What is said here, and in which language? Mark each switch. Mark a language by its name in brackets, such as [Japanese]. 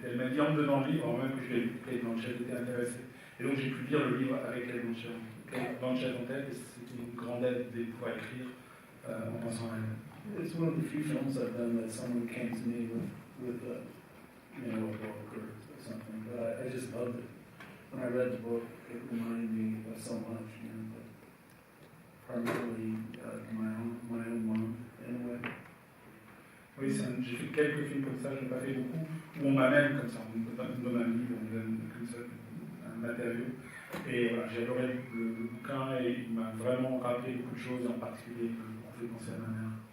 [French] Elle m'a dit en me donnant le livre, avant même que je l'ai lu, Kate Blanchett était intéressée. Et donc j'ai pu lire le livre avec Kate Blanchett en tête, et c'était une grande aide pour écrire en pensant à elle. [English] It's one of the few films I've done that someone came to me with a book or something, but I just loved it. When I read the book, it reminded me of so much, but primarily my own mom, in a way. [French] Oui, j'ai fait quelques films comme ça, je n'ai pas fait beaucoup, où on m'amène comme ça, on me donne un livre, on me donne comme ça un matériau. Et voilà, j'ai adoré le bouquin et il m'a vraiment rappelé beaucoup de choses, en particulier qui m'ont fait penser à ma mère.